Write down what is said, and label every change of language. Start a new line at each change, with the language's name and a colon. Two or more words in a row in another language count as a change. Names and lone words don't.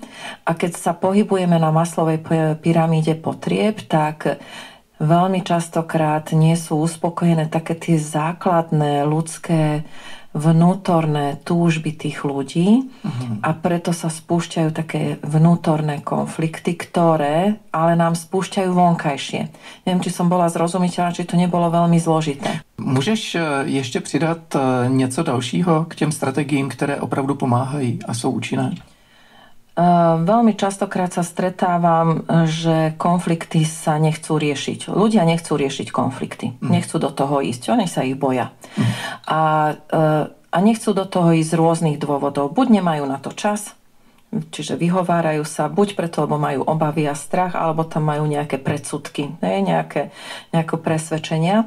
Slovak: A keď sa pohybujeme na Maslovej pyramíde potrieb, tak veľmi častokrát nie sú uspokojené také tie základné ľudské vnútorné túžby tých ľudí a preto sa spúšťajú také vnútorné konflikty, ktoré ale nám spúšťajú vonkajšie. Neviem, či som bola zrozumiteľná, či to nebolo veľmi zložité.
Czech: Můžeš ještě přidat něco dalšího k těm strategiím, které opravdu pomáhají a jsou účinné?
Slovak: Veľmi častokrát sa stretávam, že konflikty sa nechcú riešiť. Ľudia nechcú riešiť konflikty. Nechcú do toho ísť. Oni sa ich boja. A nechcú do toho ísť z rôznych dôvodov. Buď nemajú na to čas, čiže vyhovárajú sa, buď preto, lebo majú obavy a strach, alebo tam majú nejaké predsudky, nejaké presvedčenia.